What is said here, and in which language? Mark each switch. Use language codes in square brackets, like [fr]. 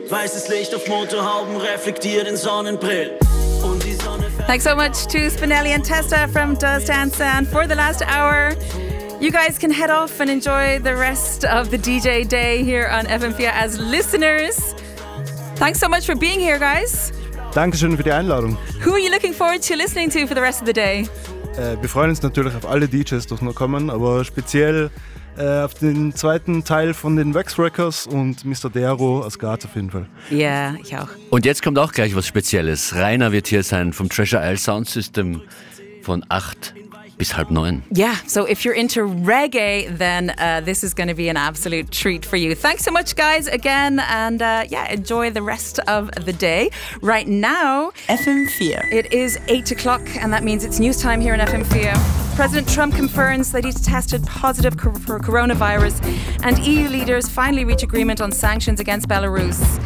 [de] Weißes Licht auf Motorhauben reflektiert den Sonnenbrill. [en] Thanks so much to Spinelli and Testa from Does Dance Sound for the last hour. You guys can head off and enjoy the rest of the DJ day here on FM4 as listeners. Thanks so much for being here, guys. [de] Dankeschön für die Einladung. [en] Who are you looking forward to listening to for the rest of the day? [de] Wir freuen uns natürlich auf alle DJs, die noch kommen, aber speziell auf den zweiten Teil von den Waxwreckers und Mr. Dero aus Graz auf jeden Fall. Ja, ich auch. Und jetzt kommt auch gleich was Spezielles. Rainer wird hier sein vom Treasure Isle Sound System von 8 bis 8:30. [en] Yeah, so if you're into reggae, then this is going to be an absolute treat for you. Thanks so much, guys, again. And yeah, enjoy the rest of the day. Right now, FM4. It is 8 o'clock, and that means it's news time here in FM4. President Trump confirms that he's tested positive for coronavirus, and EU leaders finally reach agreement on sanctions against Belarus.